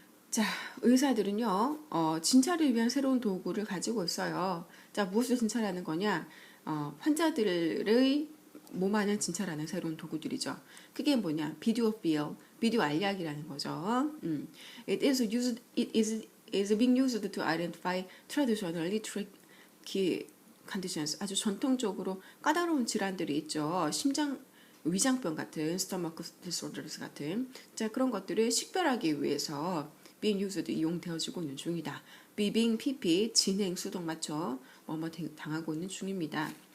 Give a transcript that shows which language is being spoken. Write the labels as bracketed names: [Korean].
[Korean] 자, 의사들은요, 진찰을 위한 새로운 도구를 가지고 있어요. 자, 무엇을 진찰하는 거냐? 환자들의 몸 안을 진찰하는 새로운 도구들이죠. 그게 뭐냐? 비디오 필, 비디오 알약이라는 거죠. [English] It is being used to identify traditionally tricky conditions. [Korean] 아주 전통적으로 까다로운 질환들이 있죠. 심장 위장병 같은 stomach disorders 같은 자 그런 것들을 식별하기 위해서 being used 이용되어지고 있는 중이다. being PP 진행 수동 맞죠? 뭐뭐 당하고 있는 중입니다.